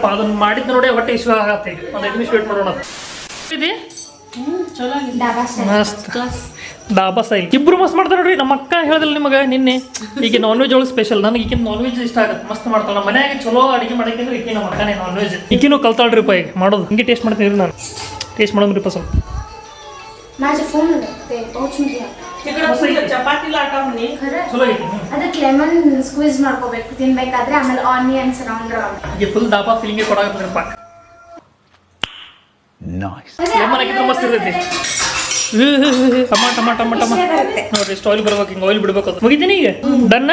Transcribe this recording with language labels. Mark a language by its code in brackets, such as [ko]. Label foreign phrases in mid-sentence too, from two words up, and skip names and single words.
[kn] ಅದನ್ನ ಮಾಡಿದ್ ನೋಡಿ ಹೊಟ್ಟೆ ಇಶ್ವ ಆಗತ್ತೆ. ಈಗ ಒಂದು 5 ನಿಮಿಷ ವೇಟ್ ಮಾಡೋಣ. ಇದೆ ಮಸ್ತ್ ಡಾಬಾ ಸ್ಟೈಲ್. ಇಬ್ರು ಮಸ್ತ್ ಮಾಡ್ತಾರೆ ನೋಡ್ರಿ. ನಮ್ಮ ಅಕ್ಕ ಹೇಳಿದ್ರಿ ನಿಮಗೆ ನಿನ್ನೆ, ಈಗ [en] non veg [kn] ಒಳಗೆ ಸ್ಪೆಷಲ್. ನನಗೆ ಈಗಿನ [en] non veg [kn] ಇಷ್ಟ ಆಗುತ್ತೆ, ಮಸ್ತ್ ಮಾಡ್ತಾಳೆ. ಮನ್ಯಾಗ ಚಲೋ ಅಡಿಗೆ ಮಾಡಕ್ಕೆ ಈಕಿ ನಮ್ಮ ಅಕ್ಕನೇ [en] non veg. [kn] ಈಕಿನೂ ಕಲ್ತಾಳ್ರಿಪ್ಪ ಈಗ ಮಾಡೋದು. ಹಿಂಗೆ ಟೇಸ್ಟ್ ಮಾಡ್ತೀನಿ ನಾನು. ಟೇಸ್ಟ್ ಮಾಡೋದ್ರಿಪ್ಪ ಸ್ವಲ್ಪ. [mr] माझे फोन ते पाउच मध्ये [kn] ಚಪಾತಿ ಲಾಟ ಮನಿ ಚಲೋ ಐತಿ. ಅದಕ್ಕೆ [en] lemon squeeze [kn] ಮಾಡ್ಕೋಬೇಕು ತಿನ್ಬೇಕಾದ್ರೆ. ಆಮೇಲೆ [en] onions round round. [kn] ಈಗ [en] full dhaba feeling [kn] ಕೊಡಾಕತ್ತಪ್ಪ. ಲೆಮನ್ ಹಾಕಿದ್ರೆ ಮಸ್ತ್ ಇರ್ತೈತಿ. ಟಮಾಟ ನೋಡ್ರಿ, ಇಷ್ಟು ಆಯಿಲ್ ಬರ್ಬೇಕು. ಹಿಂಗೆ ಆಯಿಲ್ ಬಿಡ್ಬೇಕು. ಅದು ಮುಗಿತೀನಿ ಈಗ. ಡನ್.